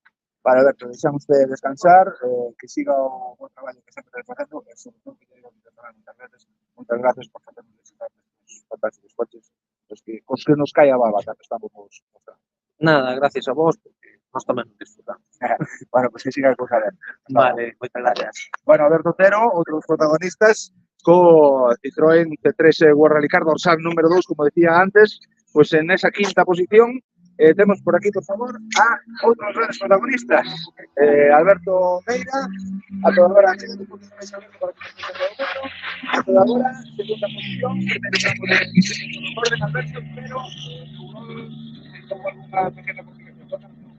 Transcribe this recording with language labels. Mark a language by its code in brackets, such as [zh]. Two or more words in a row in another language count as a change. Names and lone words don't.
[gl] Vale, Alberto, deixamos de descansar, que siga o buen traballo que sempre estás facendo, e sobre todo que te digo moitas gracias por facernos visitar estes fantásticos coches, os que nos cae a baba cando estamos mostrando. Nada, gracias a vos, porque nós tamén nos disfrutamos. Pois que siga a cousa ben. Vale, moitas gracias. Alberto Otero, outros protagonistas, co Citroën C3 World Rally Car, [es] dorsal número 2, como decía antes, pues en esa quinta posición tenemos por aquí, por favor, a otros grandes protagonistas. Alberto Meira, a toda hora, a toda hora, segunda posición, orden Alberto, pero como alguna pequeña complicación.